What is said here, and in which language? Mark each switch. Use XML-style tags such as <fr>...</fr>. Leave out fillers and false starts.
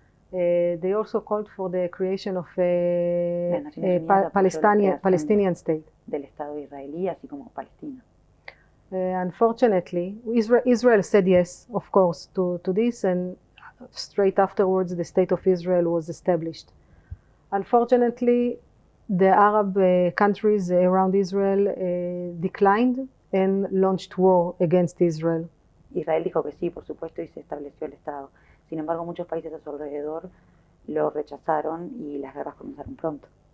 <en>They also called for the creation of a Palestinian state.</en> <es>Del Estado israelí, así como Palestina.</es> <en>Unfortunately, Israel said yes, of course, to this, and straight afterwards the State of Israel was established. Unfortunately, the Arab countries around Israel declined and launched war against Israel.</en> <es>Israel dijo que sí, por supuesto, y se estableció el Estado. Sin embargo, muchos países a su alrededor lo rechazaron y las guerras comenzaron pronto.</es>